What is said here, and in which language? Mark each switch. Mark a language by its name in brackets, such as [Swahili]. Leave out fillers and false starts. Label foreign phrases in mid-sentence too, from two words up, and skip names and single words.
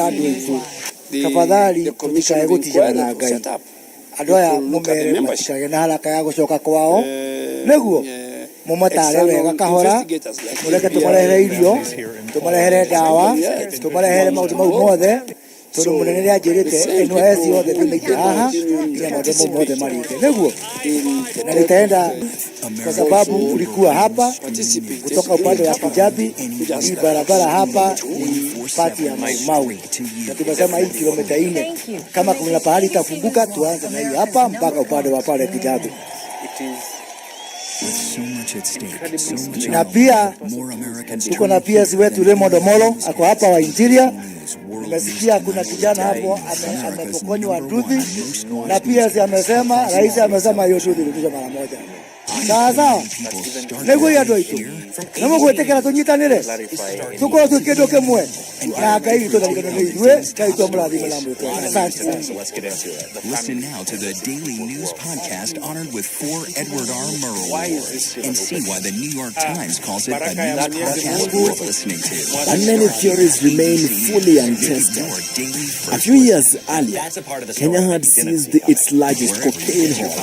[Kikuyu] andũ aitũ tafadhali tũtikae gũtijana na Ngai andũ aya mũmere matikage na haraka ya gũcoka kwao nĩguo mũmatare wega kahora mũreke tũmarehere irio tũmarehere ndawa tũmarehere maũndũ mau mothe tondũ mũnene nĩ anjĩrĩte ĩno eci yothe tũmĩike haha nginya maũndũ mothe marĩke nĩguo na [Swahili] nitaenda kwa sababu ulikuwa hapa kutoka upande wa Kijabi hii barabara hapa ni pati ya Mahiu na tumesema hii kilomita 4 kama kuna pahali itafunguka tuanze na hii hapa mpaka upande wa pale Kijabi. Na pia tuko na PS wetu Raymond Omolo ako hapa wa Interior. Nimesikia kuna kijana hapo amepokonywa nduthi na PS amesema rais amesema hiyo nduthi irudishwe mara moja. [Kikuyu] Sawa nĩguo ya ndoito na mũgwetekera tũnyitanĩre tukorwo twĩ kĩndũ kĩmwe na Ngai witũ ndarigana nĩ ithuĩ Ngai tũmũrathime na mwĩkwa. [Swahili] Asante sana. [English] Listen now to the Daily News Podcast honored with 4 Edward R. Murrow Awards and see why the New York Times calls it the news podcast worth listening to. And many theories remain fully untested. A few years earlier, Kenya had seized its largest cocaine haul.